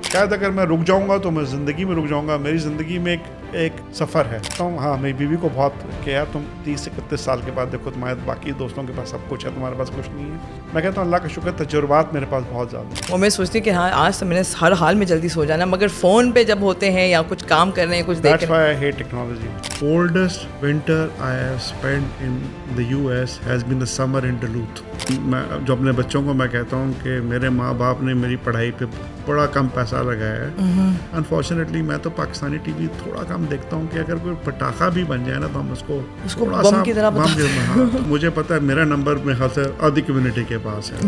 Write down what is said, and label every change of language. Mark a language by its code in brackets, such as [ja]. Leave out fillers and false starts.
[ur] شاید اگر میں رک جاؤں گا تو میں زندگی میں رک جاؤں گا. میری زندگی میں ایک سفر ہے. تو ہاں میری بیوی کو بہت کہ یار تم 30 سے 31 سال کے بعد دیکھو تمہارے باقی دوستوں کے پاس سب کچھ ہے, تمہارے پاس کچھ نہیں ہے. میں کہتا ہوں اللہ کا شکر تجربات میرے پاس بہت زیادہ ہیں. اور میں سوچتی ہوں کہ ہاں آج تو میں نے ہر حال میں جلدی سو جانا, مگر فون پہ جب ہوتے ہیں یا کچھ کام کر رہے ہیں کچھ دیکھ [en] That's why I hate technology. Coldest winter I have spent in the US has been the summer in Duluth. [ur] میں جو اپنے بچوں کو میں کہتا ہوں کہ میرے ماں باپ نے میری پڑھائی پہ بڑا کم پیسہ لگایا ہے. انفارچونیٹلی میں تو پاکستانی ٹی وی تھوڑا کم دیکھتا ہوں کہ اگر کوئی پٹاخہ بھی بن جائے نا تو ہم اس کو بم کی طرح مجھے پتا ہے میرا نمبر میرے خیال سے آدھی کمیونٹی کے پاس ہے